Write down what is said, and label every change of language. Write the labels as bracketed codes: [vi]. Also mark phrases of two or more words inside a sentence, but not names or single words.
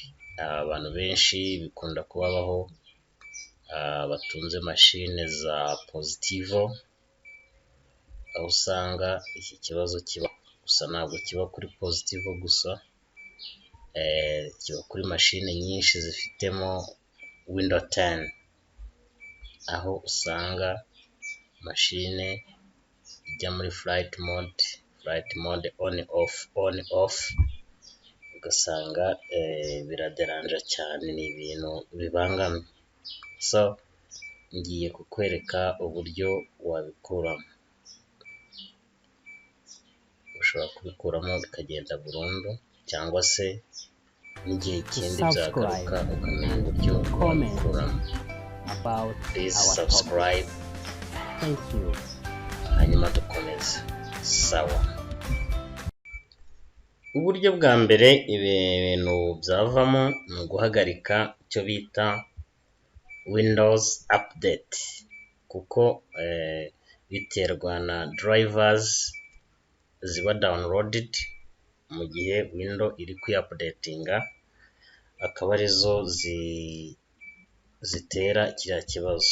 [rw] Abantu benshi bikunda kubabaho batunze mashine za Positivo, aho usanga iki kibazo kiba, gusa ntabwo kiba kuri Positivo gusa, kiba kuri mashine nyinshi zifitemo Windows 10, aho usanga mashine ijya muri [en] flight mode on off, [rw] ugasanga biraderanja cyane, ni ibintu bibangamye. So ngiye kukwereka uburyo wabikuramo. Ushobora kubikuramo bikagenda burundu, cyangwa se n'igihe ikindi byagaruka ukamenya uburyo wabikuramo. [en] about Please our subscribe, topic. Thank you. [rw] hanyuma dukomeze. Sawa. Uburyo bwa mbere ibintu byavamo ni uguhagarika icyo bita Windows Update, kuko biterwa na drivers ziba downloaded mu gihe Windows iri kwiupdatinga, akaba arizo zitera kiriya kibazo.